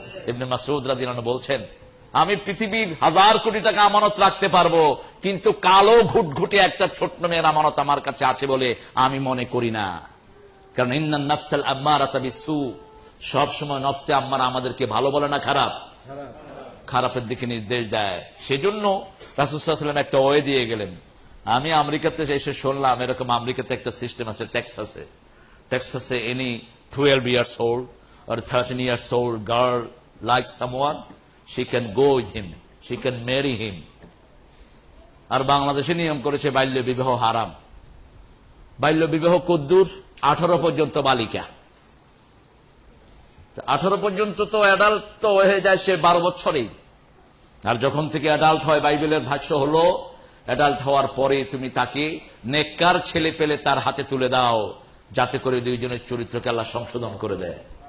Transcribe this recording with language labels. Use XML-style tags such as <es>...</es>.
<bn>ইবনে মাসউদ রাদিয়াল্লাহু আনহু বলছেন, আমি পৃথিবীর 1000 কোটি টাকা আমানত রাখতে পারবো, কিন্তু কালো ঘুটঘুটে একটা ছোট্ট মেয়ের আমানত আমার কাছে আছে বলে আমি মনে করি না। কারণ</bn> <ar>ইন্নান নাফসাল আম্মারাতা বিসু,</ar> <bn>সব সময় নফসে আম্মারা আমাদেরকে ভালো বলে না, খারাপের দিকে নির্দেশ দেয়। সেজন্য রাসূল সাল্লাল্লাহু আলাইহি ওয়াসাল্লাম একটা ওয়ে দিয়ে গেলেন। আমি আমেরিকাতে এসে শুনলাম এরকম আমেরিকাতে একটা সিস্টেম আছে টেক্সাসে</bn> <en>Any 12 years old or 13 years old girl like someone, she can go with him, she can marry him.</en> <bn>আর বাংলাদেশে নিয়ম করেছে বাল্য বিবাহ হারাম। বাল্য বিবাহ কদ্দুর? 18 পর্যন্ত বালিকা। 18 পর্যন্ত তো অ্যাডাল্ট তো হয়ে যায় সে 12 বছরেই। আর যখন থেকে অ্যাডাল্ট হয়, বাইবেলের ভাষ্য হলো অ্যাডাল্ট হওয়ার পরে তুমি তাকে নেককার ছেলে পেলে তার হাতে তুলে দাও, যাতে করে দুইজনের চরিত্রকে আল্লাহ সংশোধন করে দেয়।</bn>